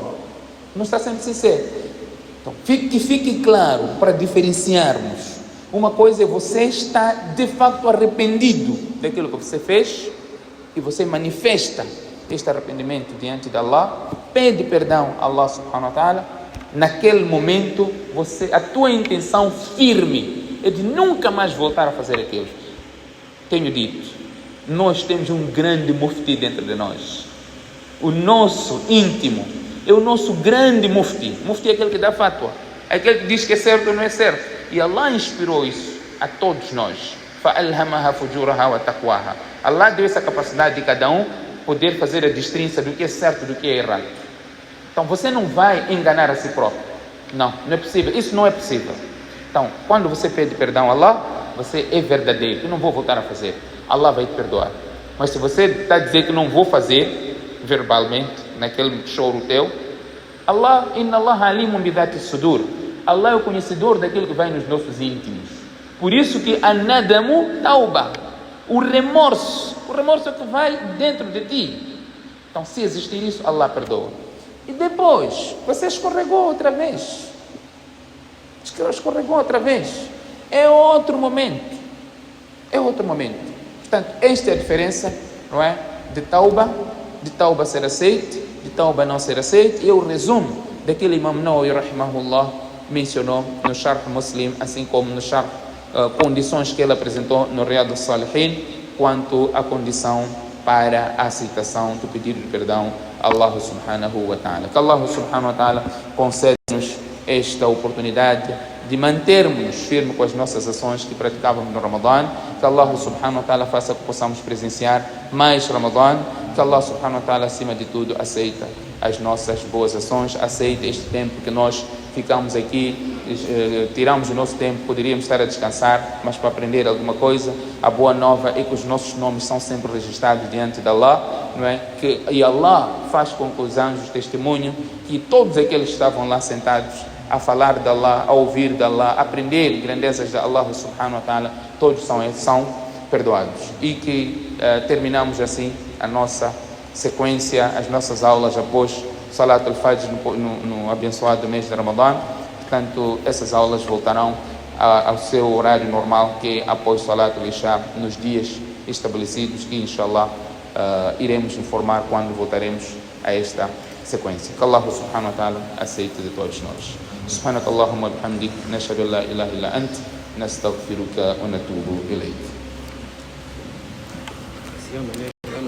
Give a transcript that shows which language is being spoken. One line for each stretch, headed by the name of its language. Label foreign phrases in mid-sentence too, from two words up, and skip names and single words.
Portuguese: Não está sendo sincero. Então, que fique claro, para diferenciarmos. Uma coisa é você estar de facto arrependido daquilo que você fez e você manifesta este arrependimento diante de Allah, pede perdão a Allah
Arabic: سبحانه وتعالى.
Portuguese: Naquele momento, a tua intenção firme é de nunca mais voltar a fazer aquilo. Tenho dito, nós temos um grande mufti dentro de nós. O nosso íntimo é o nosso grande mufti. Mufti é aquele que dá fatwa, é aquele que diz que é certo ou não é certo. E Allah inspirou isso a todos nós.
Arabic: فَأَلْهَمَهَا فُجُورَهَا وَتَقْوَاهَا.
Portuguese: Allah deu essa capacidade de cada um poder fazer a distinção do que é certo e do que é errado. Então você não vai enganar a si próprio. Não é possível. Isso não é possível. Então, quando você pede perdão a Allah, você é verdadeiro. Eu não vou voltar a fazer. Allah vai te perdoar. Mas se você está a dizer que não vou fazer verbalmente, naquele choro teu,
Arabic: الله، إن الله عليم بذات الصدور.
Portuguese: Allah é o conhecedor daquilo que vai nos nossos íntimos. Por isso que
Arabic: الندم توبة.
Portuguese: O remorso é que vai dentro de ti. Então, se existir isso, Allah perdoa. E depois, você escorregou outra vez. É outro momento. Portanto, esta é a diferença, não é? De tauba ser aceite, de tauba não ser aceite. E o resumo daquele Imam Nawawi, rahimahullah, mencionou no Sharh Muslim, assim como no Sharh condições que ele apresentou no Riyad al-Salihin quanto à condição para a aceitação do pedido de perdão a Allah
Arabic: سبحانه وتعالى.
Portuguese: Que Allah
Arabic: سبحانه وتعالى
Portuguese: concede-nos esta oportunidade de mantermos firmes com as nossas ações que praticávamos no Ramadã. Que Allah
Arabic: سبحانه وتعالى
Portuguese: faça que possamos presenciar mais Ramadã. Que Allah
Arabic: سبحانه وتعالى,
Portuguese: acima de tudo, aceita as nossas boas ações, aceita este tempo que nós ficamos aqui, tiramos o nosso tempo, poderíamos estar a descansar, mas para aprender alguma coisa. A boa nova é que os nossos nomes são sempre registrados diante de Allah, não é? E Allah faz com que os anjos testemunhem que todos aqueles que estavam lá sentados a falar de Allah, a ouvir de Allah, a aprender grandezas de Allah
Arabic: سبحانه وتعالى,
Portuguese: todos são perdoados. E que terminamos assim a nossa sequência, as nossas aulas após
Arabic: صلاة الفجر
Portuguese: no abençoado mês de Ramadã. Portanto, essas aulas voltarão ao seu horário normal, que é após
Arabic: صلاة العشاء,
Portuguese: nos dias estabelecidos, e inshallah iremos informar quando voltaremos a esta sequência. Que Allah
Arabic: سبحانه وتعالى
Portuguese: aceite de todos nós.
Arabic: سبحانك اللهم وبحمدك، نشهد أن لا إله إلا أنت، نستغفرك ونتوب إليك.